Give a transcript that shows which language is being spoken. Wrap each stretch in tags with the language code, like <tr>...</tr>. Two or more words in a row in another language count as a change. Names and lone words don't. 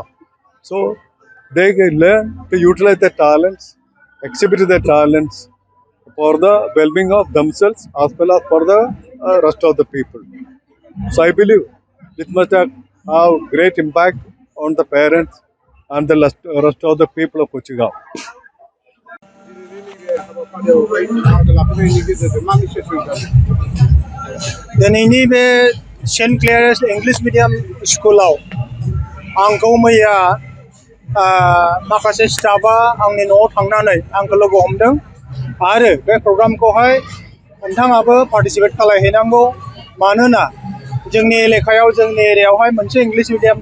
<en>So they can learn to utilize their talents, exhibit their talents for the well-being of themselves as well as for the rest of the people. So I believe it must have great impact on the parents and the rest of the people of Kochugaon.</en> <brx>दिनैनि बे सेन्ट क्लेयार्स</brx> <en>English medium</en> <brx>स्कुलाव आंखौ मैया माखासे स्टाफा आंनि न'आव थांनानै आंखौ लोगो हमदों आरो बे प्रग्रामखौहाय नोंथाङाबो पार्टिसिपेट खालामहैनांगौ मानोना जोंनि एलेकायाव जोंनि एरियायावहाय मोनसे</brx> <en>English medium</en>